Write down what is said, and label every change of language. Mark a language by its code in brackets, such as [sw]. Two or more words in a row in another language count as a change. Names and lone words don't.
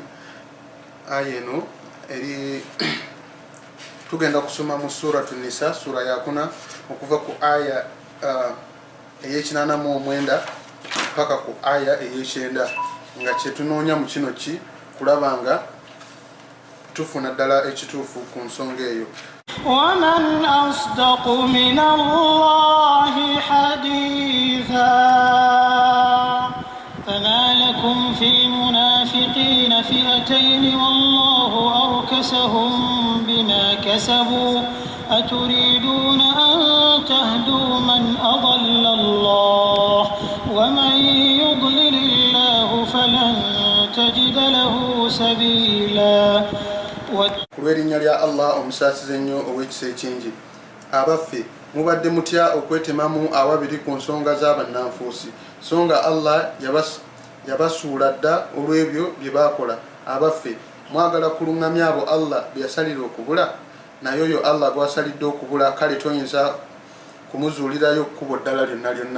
[lg] Aya eno eri tugenda kusoma mu suratu Nisa, sura ya 4 okuva ku aya ey'e89 paka ku aya ey'e9, nga kye tunoonya mu kino ki kulaba nga tufuna ddala ekituufu ku nsonga eyo. [ar] ومن أصدق من الله حديثا فما لكم في المنافقين فئتين والله أركسهم بما كسبوا أتريدون أن تهدوا من أضل الله ومن يضلل الله فلن تجد له سبيلا. [lg] Kulw'erinnya lya Allah omusaasize ennyo ow'ekisa ekingi, abaffe mubadde mutya okwetemamu awabiri ku nsonga z'abannanfuusi, so nga Allah yabasuula dda olw'ebyo bye baakola. Abaffe mwagala kuluŋŋamya abo Allah bye yasalira okubula, naye oyo Allah gwasalidde okubula, kale toyinza kumuzuulirayo kkubo ddala lyonna lyonna.